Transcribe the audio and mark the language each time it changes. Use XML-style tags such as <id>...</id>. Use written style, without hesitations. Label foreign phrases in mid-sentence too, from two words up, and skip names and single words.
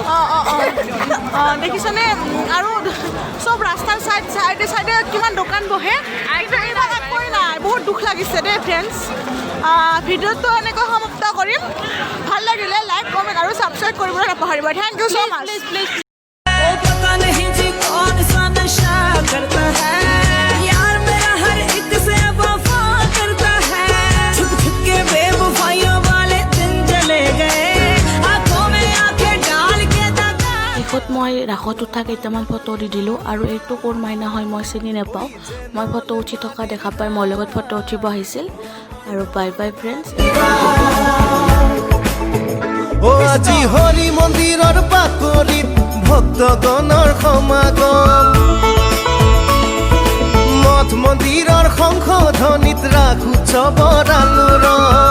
<as>দেখিছানে আৰু চব ৰাস্তাৰ চাইডে কিমান দোকান বহে এইবিলাক একোৱেই নাই বহুত দুখ লাগিছে দেই ফ্ৰেণ্ডছ ভিডিঅ'টো এনেকৈ সমাপ্ত কৰিম ভাল লাগিলে লাইক কমেণ্ট আৰু ছাবস্ক্ৰাইব কৰিবলৈ নাপাহৰিব</as> <en>thank you so much প্লিজ</en> <hi>ओ पता नहीं जी कौन सा नशा करता है यार मेरा हर एक से वफा करता है छुप छुप के बेवफाइयों वाले दिन चले गए आंखों में आंखें डाल के दादा</hi> <as>শেষত মই ৰাসত উঠা কেইটামান ফটো দি দিলোঁ আৰু এইটো কোন মাইনা হয় মই চিনি নাপাওঁ মই ফটো উঠি থকা দেখা পাই মোৰ লগত ফটো উঠিব আহিছিল আৰু</as> <en>bye bye friends</en> <as>আজি হৰি মন্দিৰৰ বাকৰিত ভক্তগণৰ সমাগম মঠ মন্দিৰৰ শংখ ধ্বনিত ৰাস উৎসৱৰ আলোড়ন</as>